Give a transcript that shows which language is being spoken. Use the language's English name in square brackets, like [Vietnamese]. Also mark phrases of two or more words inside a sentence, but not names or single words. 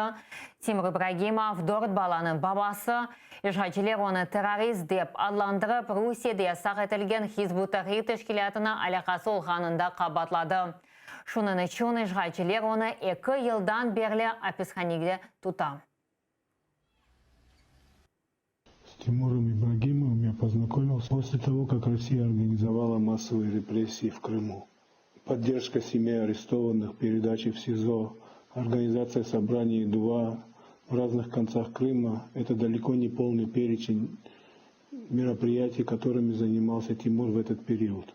[Crimean Tatar] Timur İbragimov 4 balanın babası. İşgalciler onu terörist deyip adlandırıp Rusya'da yasak etilgen Hizb-ut Tahrir teşkilatına alakası olganında kabatladı. Şunun için işgalciler onu 2 yıldan beri hapishanede tutar. [Russian] С Тимуром Ибрагимовым я познакомился после того, как Россия организовала массовые репрессии в Крыму. Поддержка семей арестованных, передачи в СИЗО, организация собраний ДУА в разных концах Крыма – это далеко не полный перечень мероприятий, которыми занимался Тимур в этот период.